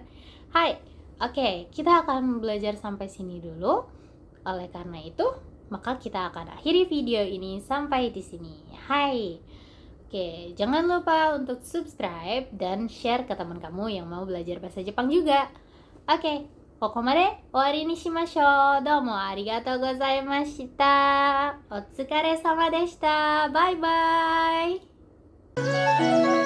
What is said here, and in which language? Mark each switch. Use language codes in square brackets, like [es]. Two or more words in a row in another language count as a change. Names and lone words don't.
[id] Hai, oke, kita akan belajar sampai sini dulu. Oleh karena itu, maka kita akan akhiri video ini sampai di sini. Hai. Oke, jangan lupa untuk subscribe dan share ke teman kamu yang mau belajar bahasa Jepang juga. Oke, [ja] ここまで終わりにしましょう。どうもありがとうございました。お疲れ様でした。バイバイ。